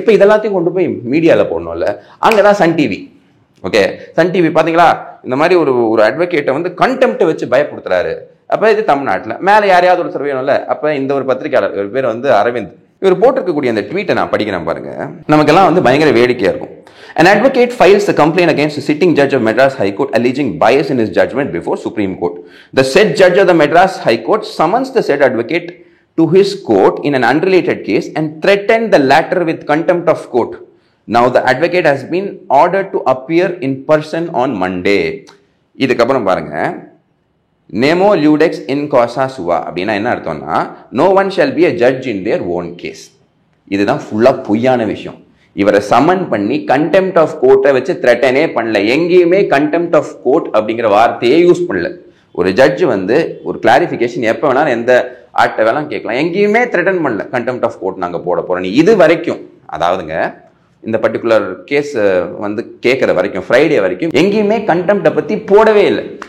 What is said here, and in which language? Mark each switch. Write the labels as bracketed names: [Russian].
[Tamil] இப்போ இதெல்லாத்தையும் கொண்டு போய் மீடியாவில் போடணும்ல. அங்கே தான் Sun TV, okay, Sun TV பார்த்தீங்களா, இந்த மாதிரி ஒரு அட்வொகேட்டை வந்து கண்டெம்ட்டை வச்சு பயப்படுத்துறாரு. அப்போ இது தமிழ்நாட்டில் மேலே யாரையாவது ஒரு வேணும்ல. அப்போ இந்த ஒரு பத்திரிகையாளர், இவர் பேர் வந்து அரவிந்த், இவர் போட்டிருக்கக்கூடிய அந்த ட்வீட்டை நான் படிக்கிறேன் பாருங்க. நமக்கெல்லாம் வந்து பயங்கர வேடிக்கையாக இருக்கும். [English] An advocate files a complaint against the sitting judge of Madras High Court alleging bias in his judgment before Supreme Court. The said judge of the Madras High Court summons the said advocate to his court in an unrelated case and threatened the latter with contempt of court. Now the advocate has been ordered to appear in person on Monday. [Tamil] இதுக்கப்புறம் பாருங்க, [Latin] Nemo ludex in causa sua [Tamil] அப்படின்னா என்ன அர்த்தம்னா, [English] no one shall be a judge in their own case. [Tamil] இதுதான் ஃபுல்லாக பொய்யான விஷயம். இவரை சமன் பண்ணி கண்டெம்ட் ஆஃப் கோர்ட்டை வச்சு த்ரெட்டனே பண்ணல. எங்கேயுமே கண்டெம்ட் ஆஃப் கோர்ட் அப்படிங்கிற வார்த்தையே யூஸ் பண்ணல. ஒரு ஜட்ஜு வந்து ஒரு கிளாரிஃபிகேஷன் எப்போ வேணாலும் எந்த ஆக்டை வேணாலும் கேட்கலாம். எங்கேயுமே த்ரெட்டன் பண்ணல கண்டெம்ட் ஆஃப் கோர்ட் நாங்கள் போட போகிறோம். இது வரைக்கும், அதாவதுங்க இந்த பர்டிகுலர் கேஸ் வந்து கேட்குற வரைக்கும், ஃப்ரைடே வரைக்கும் எங்கேயுமே கண்டெம்ட்டை பற்றி போடவே இல்லை.